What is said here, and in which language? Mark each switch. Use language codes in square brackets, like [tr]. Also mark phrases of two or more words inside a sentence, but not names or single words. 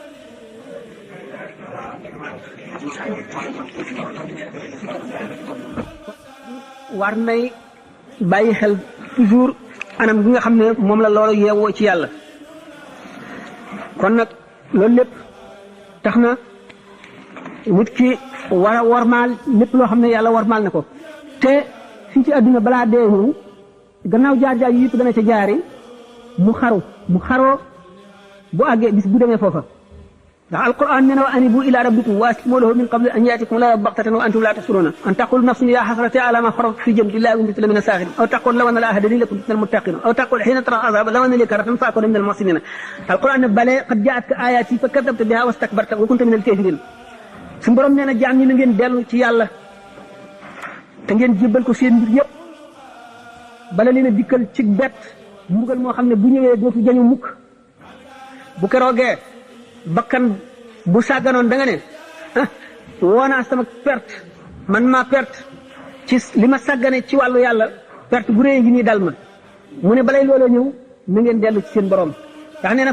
[wo] war nay bàyyi xel toujours anam gi nga xam ne moom la loolu yeewoo ci yàlla kon nag loolu lépp tax na nit ki war a wormaal lépp loo xam ne yàlla wormaal na ko te fii ci àdduna balaa dee ñëw gannaaw jaar-jaar yi yëpp dana ca jaari mu xaroo bu àggee bis bu demee foofa ndax alquran nee na [ar] وأنيبوا إلى ربكم وأسلموا له من قبل أن يأتيكم لا بغتة وأنتم لا تشعرون أن تقول نفس يا حسرتا على ما فرطت في جنب الله وكنت من الساخرين أو تقول لو أن لا هداني لكنت من المتقين أو تقول حين ترى عذابا لو أن لي كرة فأكون من المحسنين [wo] alquran ne bale [ar] قد جاءتك آياتي فكذبت بها واستكبرت وكنت من الكافرين [wo] suñu borom nee na jaam ñi na ngeen dellu ci yàlla te ngeen jébbal ko seen mbir yëpp bala leen a dikkal ci bett mbugal moo xam ne bu ñëwee dootu jañu mukk bu keroogee bakkan bu sàgganoon da nga ne woonaa sama perte man maa perte ci li ma sàggane ci wàllu yàlla perte bu rëy gi nii dal ma mu ne balay looloo ñëw na ngeen dellu ci seen borom ndax nee na